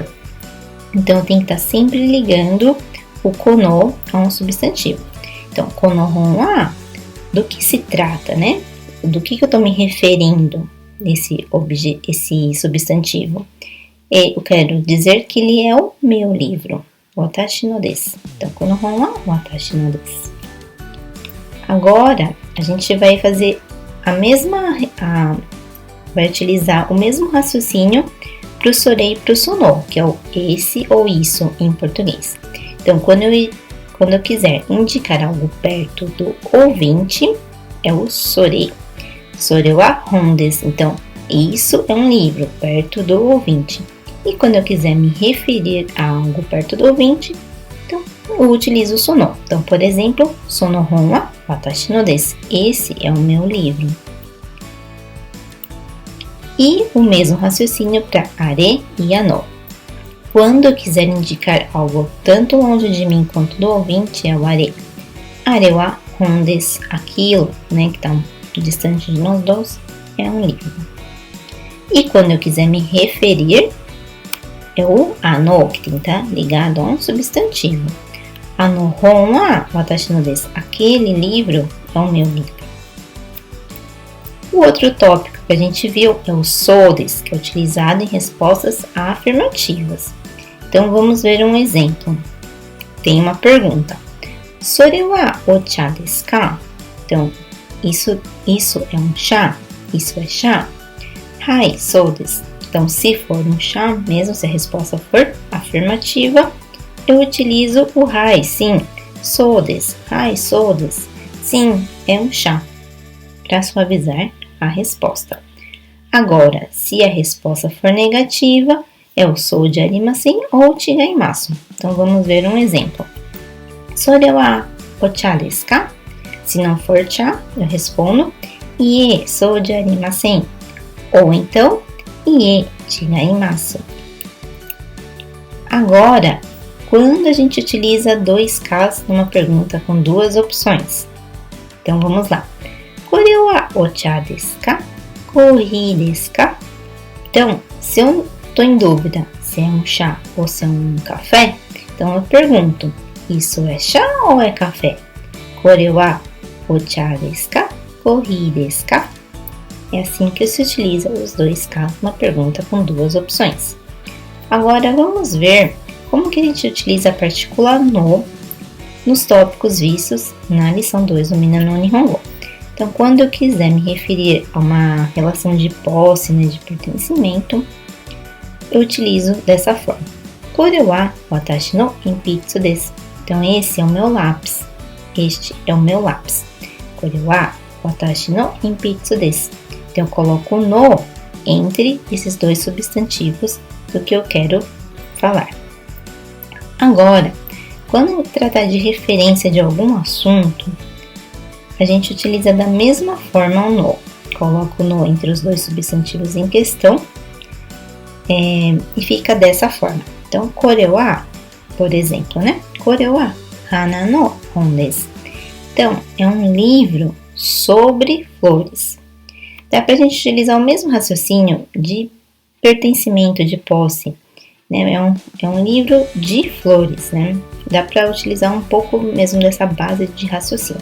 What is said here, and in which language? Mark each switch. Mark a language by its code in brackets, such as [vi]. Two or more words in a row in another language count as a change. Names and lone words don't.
[pt] Então, eu tenho que estar sempre ligando o kono a um substantivo. Então, [ja] この本は, [pt] do que se trata, né? Do que eu estou me referindo nesse esse substantivo? Eu quero dizer que ele é o meu livro. [ja] 私のです. Então, この本は私のです. [pt] Agora, a gente vai fazer vai utilizar o mesmo raciocínio para o sore e para o sono, que é o esse ou isso em português. Então, quando eu quiser indicar algo perto do ouvinte, é o sore. [ja] それは本です. [pt] Então, isso é um livro perto do ouvinte. E quando eu quiser me referir a algo perto do ouvinte, então eu utilizo o sono. Então, por exemplo, [ja] その本は私のです. [pt] Esse é o meu livro. E o mesmo raciocínio para are e ano. Quando eu quiser indicar algo tanto longe de mim quanto do ouvinte, é o are. [ja] あれは本です. [pt] Aquilo, né, que está distante de nós dois, é um livro. E quando eu quiser me referir, é o ano, que tem que estar ligado a um substantivo. [ja] あの本は私のです. [pt] Aquele livro é o meu livro. O outro tópico que a gente viu é o [ja] そうです, [pt] que é utilizado em respostas afirmativas. Então, vamos ver um exemplo. Tem uma pergunta. [ja] それはお茶ですか? [pt] Então, isso é um chá? Isso é chá? [ja] はい、そうです. [pt] Então, se for um chá, mesmo se a resposta for afirmativa, eu utilizo o hai, sim. [ja] そうです。はい、そうです. [pt] Sim, é um chá, para suavizar a resposta. Agora, se a resposta for negativa, é o [ja] そうでありません [pt] ou chigaimasu. Então, vamos ver um exemplo. [ja] それはお茶ですか? [pt] Se não for chá, eu respondo [ja] いえ、そうでありません. [pt] Ou então, [ja] いえ、違います. [pt] Agora, quando a gente utiliza dois Ks numa pergunta com duas opções. Então, vamos lá. [ja] これはお茶ですか? コーヒーですか? [pt] Então, se eu estou em dúvida se é um chá ou se é um café, então eu pergunto, isso é chá ou é café? [ja] これはお茶ですか？コーヒーですか? [pt] É assim que se utiliza os dois Ks numa pergunta com duas opções. Agora vamos ver como que a gente utiliza a partícula no nos tópicos vistos na lição 2 do Mina no Nihongo. Então, quando eu quiser me referir a uma relação de posse, né, de pertencimento, eu utilizo dessa forma. [ja] これは私の鉛筆です. [pt] Então, esse é o meu lápis. Este é o meu lápis. [ja] これは私の鉛筆です. [pt] Então, eu coloco o no entre esses dois substantivos do que eu quero falar. Agora, quando tratar de referência de algum assunto, a gente utiliza da mesma forma o no. Coloco o no entre os dois substantivos em questão e fica dessa forma. Então, [ja] これは, [pt] por exemplo, né? [ja] これは花の本です. [pt] Então, é um livro sobre flores. Dá pra gente utilizar o mesmo raciocínio de pertencimento, de posse, né? É um livro de flores, né? Dá para utilizar um pouco mesmo dessa base de raciocínio.